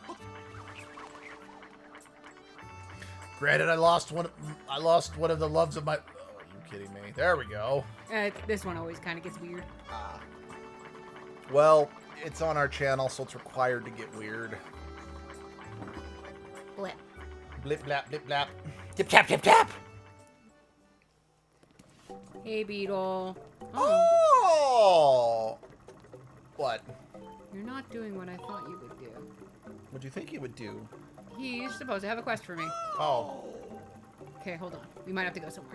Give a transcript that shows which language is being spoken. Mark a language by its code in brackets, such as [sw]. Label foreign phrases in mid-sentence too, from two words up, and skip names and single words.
[en] Granted, I lost one of the loves of my. Oh, are you kidding me? There we go. This one always kind of gets weird. Well, it's on our channel, so it's required to get weird. Blip. Blip blap blip blap. Tip tap tip tap. Hey, Beetle. Oh, Oh! What? you're not doing what I thought you would do. What do you think he would do? He's supposed to have a quest for me. Oh. Okay, hold on. We might have to go somewhere.